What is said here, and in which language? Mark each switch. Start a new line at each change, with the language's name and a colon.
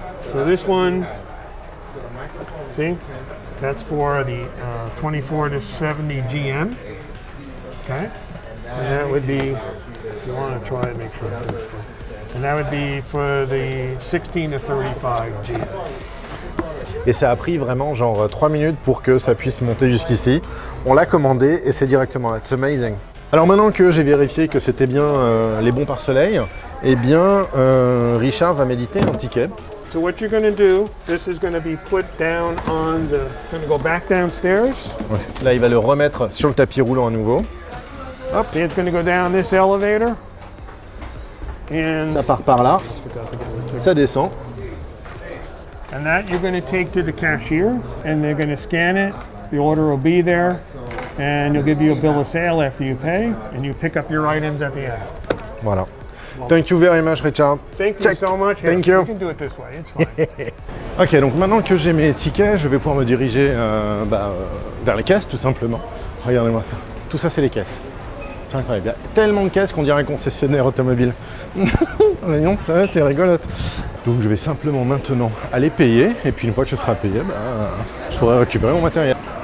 English: So this one, see, that's for the 24 to 70 GM. Okay, and that would be, if you want to try and make sure, and that would be for the 16 to 35 GM.
French: Et ça a pris vraiment genre 3 minutes pour que ça puisse monter jusqu'ici. On l'a commandé et c'est directement là.
English: It's amazing.
French: Alors maintenant que j'ai vérifié que c'était bien les bons pare-soleil, eh bien Richard va m'éditer un ticket.
English: So what you're going to do, this is going to be put down on the, going to go back downstairs.
French: Ouais. Là il va le remettre sur le tapis roulant à nouveau.
English: Hop, and it's going to go down this elevator. And
French: ça part par là, ça descend.
English: And that you're going to take to the cashier, and they're going to scan it. The order will be there, and they'll give you a bill of sale after you pay, and you pick up your items at the end. Voilà. Thank you very much, Richard. Thank you so much. Thank you. You can do it this way. It's fine.
French: Ok, donc maintenant que j'ai mes tickets, je vais pouvoir me diriger vers les caisses, tout simplement. Regardez-moi ça. Tout ça, c'est les caisses. C'est incroyable. Il y a tellement de caisses qu'on dirait un concessionnaire automobile. Voyons, ça, t'es rigolote. Donc, je vais simplement maintenant aller payer. Et puis, une fois que ce sera payé, je pourrai récupérer mon matériel.